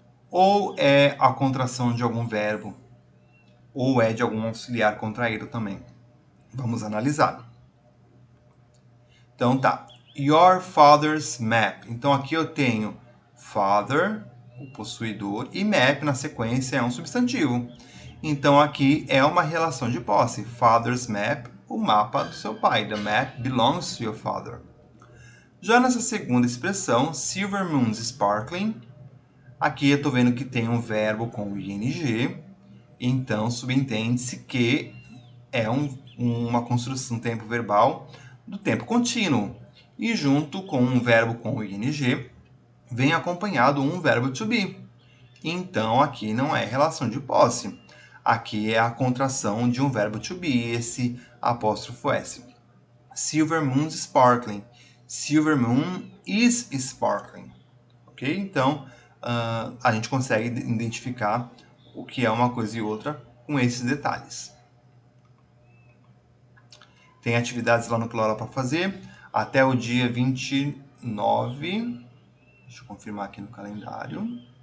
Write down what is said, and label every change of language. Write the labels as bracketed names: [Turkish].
[Portuguese] Ou é a contração de algum verbo? Ou é de algum auxiliar contraído também? Vamos analisar. Então tá. [English] Your father's map. [Portuguese] Então aqui eu tenho father, o possuidor, e map na sequência é um substantivo. Então aqui é uma relação de posse. [English] Father's map, [Portuguese] o mapa do seu pai. [English] The map belongs to your father. [Portuguese] Já nessa segunda expressão, [English] Silver Moon's Sparkling, [Portuguese] aqui eu estou vendo que tem um verbo com ing, então subentende-se que é uma construção tempo verbal do tempo contínuo. E junto com um verbo com ing, vem acompanhado um verbo to be. Então aqui não é relação de posse. Aqui é a contração de um verbo to be, esse apóstrofo S. [English] Silver Moon's Sparkling. Silver Moon is sparkling. Ok? [Portuguese] Então, a gente consegue identificar o que é uma coisa e outra com esses detalhes. Tem atividades lá no plural para fazer até o dia 29. Deixa eu confirmar aqui no calendário.